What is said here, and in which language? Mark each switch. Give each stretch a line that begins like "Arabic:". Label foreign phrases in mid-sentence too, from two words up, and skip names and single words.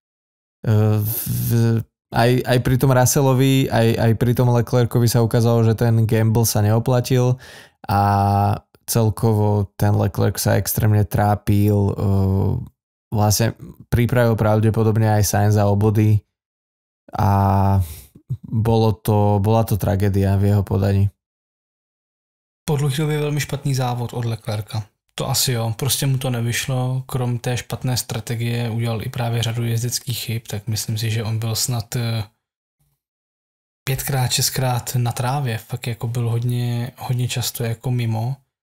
Slovak: Aj pri tom Russellovi, aj pri tom Leclercovi sa ukázalo, že ten gamble sa neoplatil a celkovo ten Leclerc sa extrémne trápil. Vlastne pripravil pravdepodobne aj Sainza o body a bola to tragédia v jeho podaní.
Czech: Po dlouhé době velmi špatný závod od Leclerca. To asi jo, prostě mu to nevyšlo, krom té špatné strategie udělal i právě řadu jezdeckých chyb, tak myslím si, že on byl snad 5x, 6x na trávě, fakt jako byl hodně často jako mimo.